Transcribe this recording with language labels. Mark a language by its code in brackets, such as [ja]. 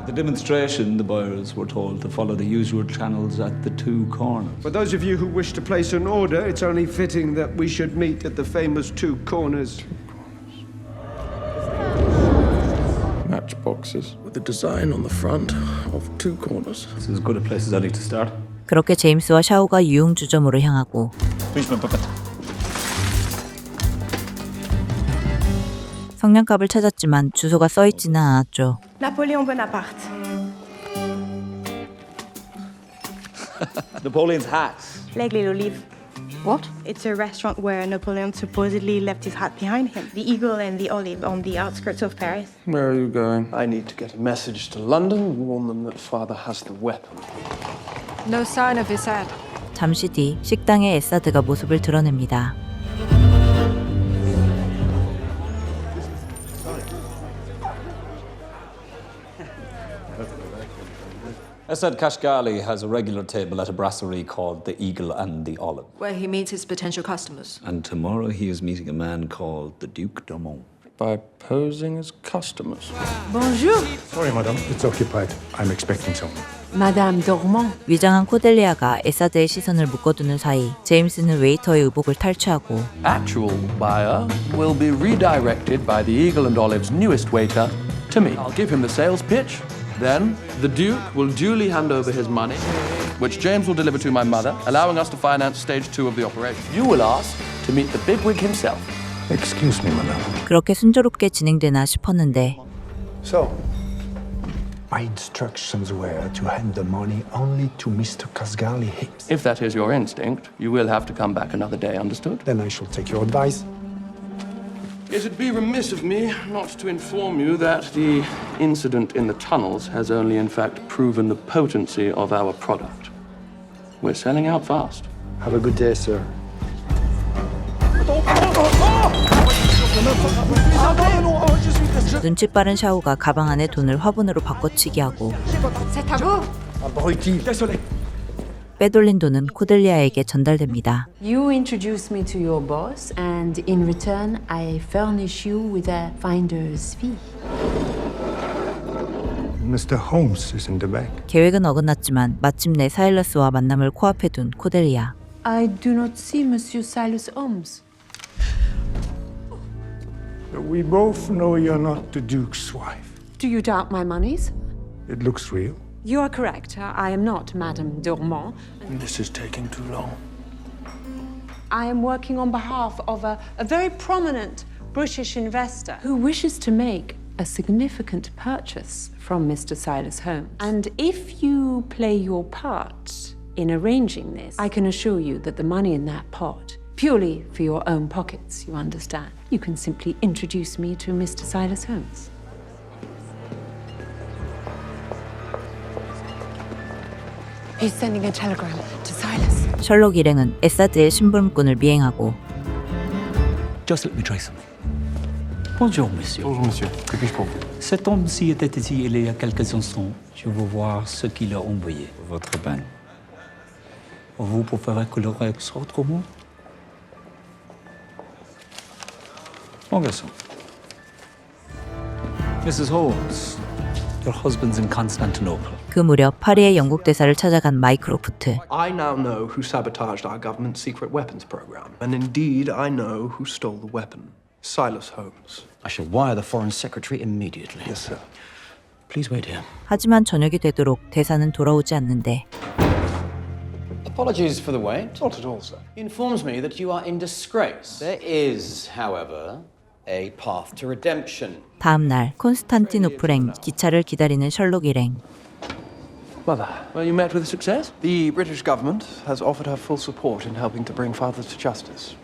[en] The demonstration, the buyers were told to follow the usual channels at the two corners. For those of you who wish to place an order, it's only fitting that we should meet at the famous two corners. Matchboxes with a design on the front of two corners. This is as good a place as any to start. [ko] 그렇게 제임스와 샤오가 유흥주점으로 향하고 성냥갑을 찾았지만 주소가 써있지는 않았죠. [en] Napoléon Bonaparte. Napoleon's hat. [fr] L'Aigle et l'Olive. [en] What? It's a restaurant where Napoleon supposedly left his hat behind him. The Eagle and the Olive on the outskirts of Paris. Where are you going? I need to get a message to London and warn them that father has the weapon. No sign of his head. [ko] 잠시 뒤 식당에 에사드가 모습을 드러냅니다. [en] Esad Kashgali has a regular table at a brasserie called the Eagle and the Olive. Where he meets his potential customers. And tomorrow he is meeting a man called the Duke d'Aumont. By posing as customers. [fr] Bonjour. [en] Sorry, madam. It's occupied. I'm expecting someone. Madame Dormont. [ko] 위장한 코델리아가 에사드의 시선을 묶어두는 사이 제임스는 웨이터의 의복을 탈취하고 [en] Actual buyer will be redirected by the Eagle and Olive's newest waiter to me. I'll give him the sales pitch. Then the Duke will duly hand over his money, which James will deliver to my mother, allowing us to finance stage 2 of the operation. You will ask to meet the bigwig himself. Excuse me, madam. [ko] 그렇게 순조롭게 진행되나 싶었는데 [en] So, my instructions were to hand the money only to Mr. Kashgali himself. If that is your instinct, you will have to come back another day, understood? Then I shall take your advice. It'd be remiss of me not to inform you that the incident in the tunnels has only in fact proven the potency of our product. We're selling out fast. Have a good day, sir. [ko] 눈치 빠른 샤오가 가방 안에 돈을 화분으로 바꿔치기 하고 [fr] C'est à vous. Abruti. Désolé. [ko] 빼돌린 돈은 코델리아에게 전달됩니다. [en] You introduce me to your boss, and in return, I furnish you with a finder's fee. Mr. Holmes is in the back. [ko] 계획은 어긋났지만 마침내 사일러스와 만남을 코앞에 둔 코델리아. [en] I do not see Monsieur Silas Holmes. We both know you're not the Duke's wife. Do you doubt my monies? It looks real. You are correct. I am not Madame Dormont. This is taking too long. I am working on behalf of a very prominent British investor who wishes to make a significant purchase from Mr. Silas Holmes. And if you play your part in arranging this, I can assure you that the money in that pot, purely for your own pockets, you understand, you can simply introduce me to Mr. Silas Holmes. He's sending a telegram to Silas. [ko] 셜록 일행은 에사드의 심부름꾼을 미행하고 [en] Just let me try something. [fr] Bonjour, monsieur. Bonjour, monsieur. Que puis-je pour vous? Cet homme-ci était ici il y a quelques instants. Je veux voir ce qu'il a envoyé. Votre pain. Vous préférez que le règle soit autrement? Mon garçon. [en] Mrs. Holmes, your husband's in Constantinople. [ko] 그 무렵 파리의 영국 대사를 찾아간 마이크로프트. [en] I now know who sabotaged our government's secret weapons program. And indeed, I know who stole the weapon. Silas Holmes. I shall wire the Foreign Secretary immediately. Yes, sir. Please wait here. [ko] 하지만 저녁이 되도록 대사는 돌아오지 않는데 [en] Apologies for the wait. Not at all, sir. He informs me that you are in disgrace. There is, however, a path to redemption. [ko] 다음 날 콘스탄티노플행 기차를 기다리는 셜록 일행. [en] Mother, well, you met with success? The British government has offered her full support in helping to bring father to justice.